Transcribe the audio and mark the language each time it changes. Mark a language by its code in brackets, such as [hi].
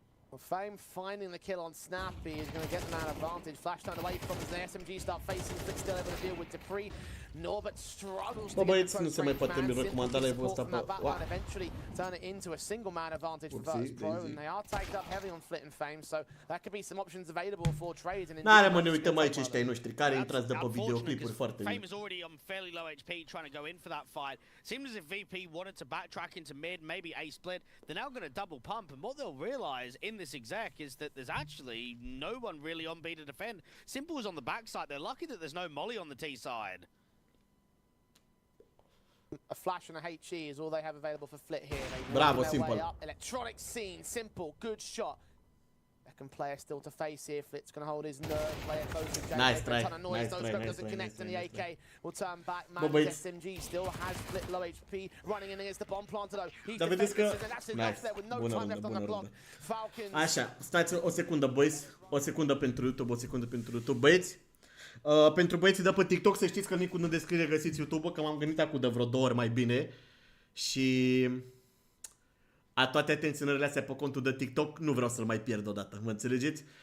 [en] Well, Fame finding the kill on Snappy is going to get them an advantage. Flash turned away from as the SMG start facing, but still able to deal with Dupree. Norbert struggles to get the close range man. Eventually turn it into a single man advantage for Virtus Pro, and they are tagged up heavily on Flit and Fame, so that could be some options available for trades. [ro] N-are, mă, ne uităm aici ăștia ai noștri, care intrați de pe videoclipuri foarte bine. [en] Fame is already on fairly low HP trying to go in for that fight. Seems as if VP wanted to backtrack into mid, maybe A split. They're now going to double pump, and what they'll realize in this exec is that there's actually no one really on B to defend. Simple is on the backside. They're lucky that there's no molly on the T side. A flash and a HE is all they have available for Flit here. [ro] Bravo, Simple. [en] Electronic scene, Simple, good shot. Second player still to face here. Flit's going to hold his nerve. Player close to Jay. Nice try. Nice try. Doesn't connect, and the AK will turn back. Man, SMG still has Flit low HP, running in against the bomb planter though. He's defensive, and that's enough there with no time left on the clock. Falcons. [ro] Așa, stați o secundă, băieți. O secundă pentru YouTube, băieți. Pentru băieții de pe TikTok să știți că link-ul în descriere găsiți YouTube, că m-am gândit acum de vreo 2 ori mai bine. Și toate atenționările astea pe contul de TikTok nu vreau să-l mai pierd odată, mă înțelegeți?